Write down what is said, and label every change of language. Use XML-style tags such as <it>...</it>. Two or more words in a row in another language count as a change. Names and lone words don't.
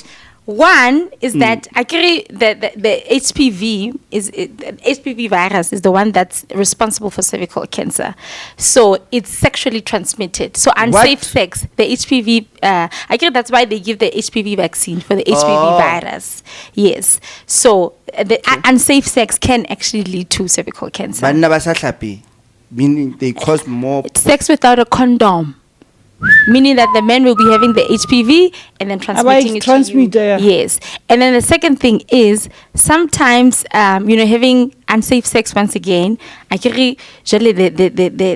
<en>One is that actually the HPV HPV virus is the one that's responsible for cervical cancer. So it's sexually transmitted. So unsafe sex, the HPV, actually that's why they give the HPV vaccine for the HPV virus. Yes. So the unsafe sex can actually lead to cervical cancer.</en> <st>Banna ba sa hlapi,</st> <en>meaning they cause more. Sex without a condom. Meaning that the man will be having the HPV and then transmitting it to you. Yes. And then the second thing is sometimes, having unsafe sex once again, actually, the</en>